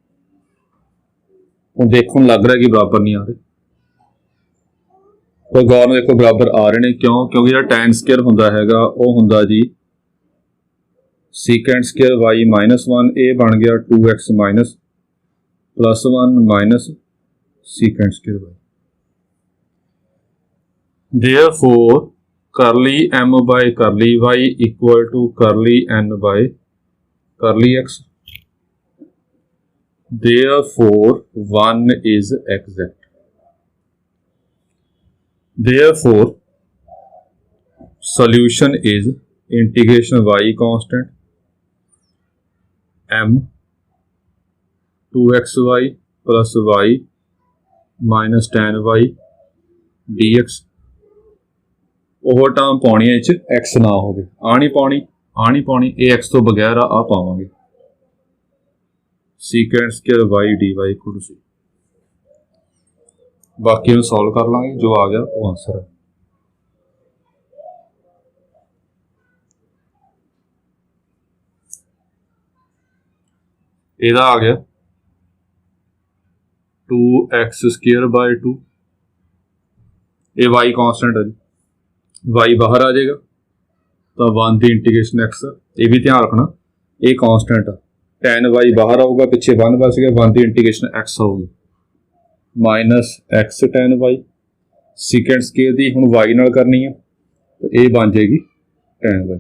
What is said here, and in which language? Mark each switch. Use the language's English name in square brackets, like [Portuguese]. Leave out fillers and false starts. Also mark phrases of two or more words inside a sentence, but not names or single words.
[Hindi] ਹੁਣ देखो लग रहा है कि बराबर नहीं आ रहे, तो गौर में देखो बराबर आ रहे हैं क्यों, क्योंकि जो [English] tan square [Hindi] होंदा हैगा वो होंदा जी [English] secant square y minus 1, [Hindi] ये बन गया [English] 2x minus plus 1 minus secant square y. Therefore curly m by curly y equal to curly n by curly x. Therefore 1 is exact. therefore solution is integration y constant m 2xy plus y minus tan y dx। [Punjabi] ਉਹ ਟਰਮ ਪਾਉਣੀ ਹੈ, ਇਹ 'ਚ x ਨਾ ਹੋਵੇ, ਆ ਨਹੀਂ ਪਾਉਣੀ, ਇਹ x ਤੋਂ ਬਗੈਰ ਆ ਪਾਵਾਂਗੇ [English] secant square y dy equal to c। [Punjabi] ਬਾਕੀ ਨੂੰ ਸੋਲਵ ਕਰ ਲਾਂਗੇ, ਜੋ ਆ ਗਿਆ ਉਹ ਆਂਸਰ ਹੈ। ਇਹਦਾ ਆ ਗਿਆ 2x [English] square by [Punjabi] 2, ਇਹ y ਕਾਂਸਟੈਂਟ ਹੈ ਜੀ, y ਬਾਹਰ ਆ ਜਾਏਗਾ ਤਾਂ 1 ਦੀ ਇੰਟੀਗ੍ਰੇਸ਼ਨ x, ਇਹ ਵੀ ਧਿਆਨ ਰੱਖਣਾ ਇਹ ਕਾਂਸਟੈਂਟ ਆ, tan y ਬਾਹਰ ਆਊਗਾ, ਪਿੱਛੇ 1 ਬਚ ਗਿਆ, 1 ਦੀ ਇੰਟੀਗ੍ਰੇਸ਼ਨ x ਹੋਊਗੀ [English] minus x tan y, secant square [Punjabi] ਦੀ ਹੁਣ y ਨਾਲ ਕਰਨੀ ਆ ਤਾਂ ਇਹ ਬਣ ਜਾਏਗੀ tan y।